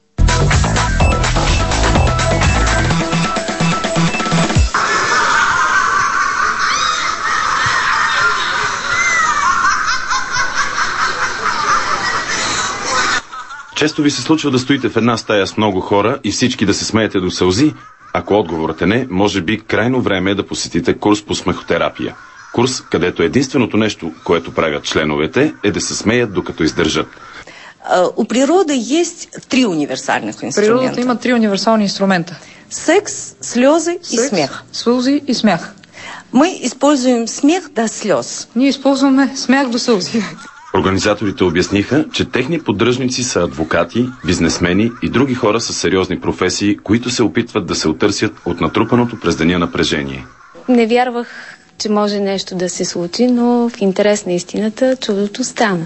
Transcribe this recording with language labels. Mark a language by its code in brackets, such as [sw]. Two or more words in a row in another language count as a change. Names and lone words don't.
[bg] Често ви се случва да стоите в една стая с много хора и всички да се смеете до сълзи? Ако отговорът е не, може би крайно време е да посетите курс по смехотерапия. Курс, където единственото нещо, което правят членовете, е да се смеят докато издържат. [ru] У природы есть три универсальных инструмента. [bg] Природата има три универсални инструмента. [ru] Секс, слезы и смех. [bg] Слезы и смях. [ru] Мы используем смех до слез. [bg] Ние използваме смях до сълзи. Организаторите обясниха, че техни поддръжници са адвокати, бизнесмени и други хора с сериозни професии, които се опитват да се отърсят от натрупаното през деня напрежение. Не вярвах, че може нещо да се случи, но в интерес на истината чудото стана.